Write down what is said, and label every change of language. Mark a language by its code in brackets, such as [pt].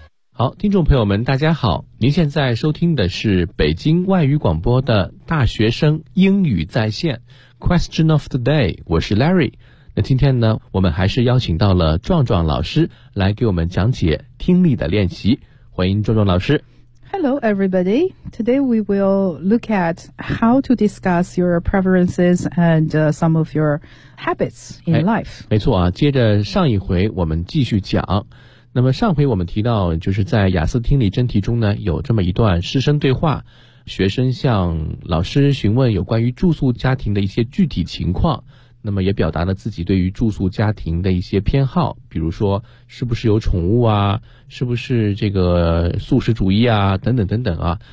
[zh] 好，听众朋友们大家好，您现在收听的是北京外语广播的大学生英语在线 Question of the day， 我是 Larry。那今天呢，我们还是邀请到了壮壮老师来给我们讲解听力的练习。欢迎壮壮老师。 [en] Hello, everybody. Today we will look at how to discuss your preferences and some of your habits in life.、 [zh] 哎、没错啊，接着上一回我们继续讲。那么上回我们提到，就是在雅思听力真题中呢，有这么一段师生对话，学生向老师询问有关于住宿家庭的一些具体情况。那么也表达了自己对于住宿家庭的一些偏好，比如说是不是有宠物啊，是不是这个素食主义啊，等等等等啊。